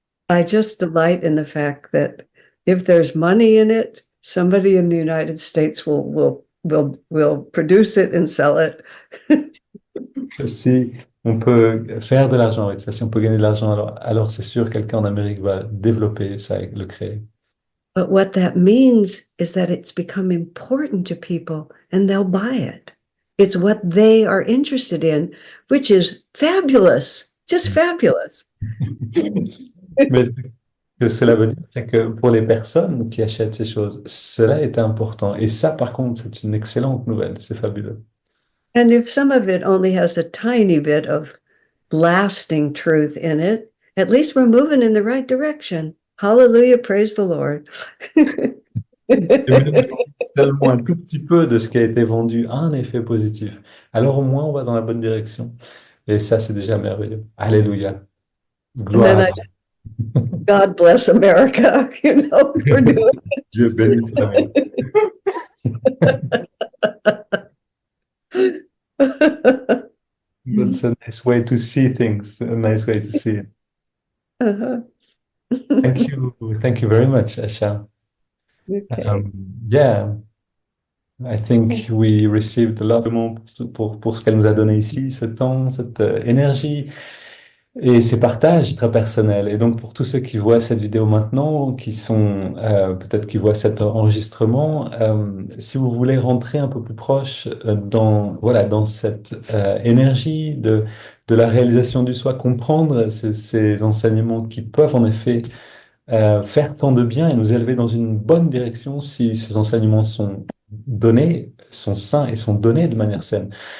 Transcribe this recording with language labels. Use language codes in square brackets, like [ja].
[en] I just delight in the fact that if there's money in it, somebody in the United States will produce it and sell it. [fr] si on peut faire de l'argent avec ça, si on peut gagner de l'argent, alors c'est sûr quelqu'un en Amérique va développer ça et le créer. [en] But what that means is that it's become important to people and they'll buy it. It's what they are interested in, which is fabulous, just fabulous. [fr] Mais ce que cela veut dire, c'est que pour les personnes qui achètent ces choses, cela est important. Et ça, par contre, c'est une excellente nouvelle. C'est fabuleux. [en] And if some of it only has a tiny bit of lasting truth in it, at least we're moving in the right direction. Hallelujah, praise the Lord. [fr] Et même si seulement un tout petit peu de ce qui a été vendu a un effet positif, alors au moins on va dans la bonne direction. Et ça, c'est déjà merveilleux. Alléluia. [en] And [fr] Gloire [en] then [fr] à [en] God bless America, for doing [fr] Dieu. Bénisse l'Amérique. [en] it. That's a nice way to see things, a nice way to see it. Uh-huh. Thank you very much, Asha. Okay. Yeah, I think we received a lot [fr] pour ce qu'elle nous a donné ici, ce temps, cette énergie et ces partages très personnels. Et donc pour tous ceux qui voient cette vidéo maintenant, qui sont peut-être qui voient cet enregistrement, si vous voulez rentrer un peu plus proche dans cette énergie de la réalisation du soi, comprendre ces enseignements qui peuvent en effet faire tant de bien et nous élever dans une bonne direction si ces enseignements sont donnés, sont sains et sont donnés de manière saine.